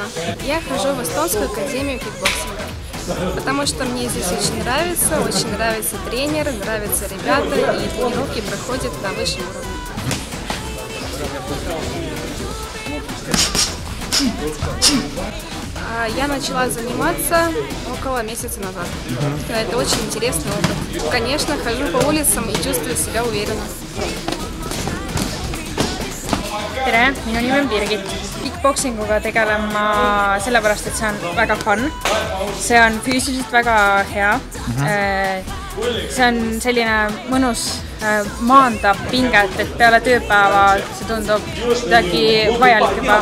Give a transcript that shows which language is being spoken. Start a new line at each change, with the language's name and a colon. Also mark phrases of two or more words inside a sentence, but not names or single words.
Russian: Я хожу в Эстонскую академию кикбоксинга, потому что мне здесь очень нравится тренер, нравятся ребята, и тренировки проходят на высшем уровне. Я начала заниматься около месяца назад. Это очень интересный опыт. Конечно, хожу по улицам и чувствую себя уверенно.
Estonian: Tere, minu nimi on Birgit. Kickboksinguga tegelen ma sellepärast, et see on väga fun. See on füüsiliselt väga hea. See on selline mõnus, maandab pinget, et peale tööpäeva see tundub midagi vajalik juba.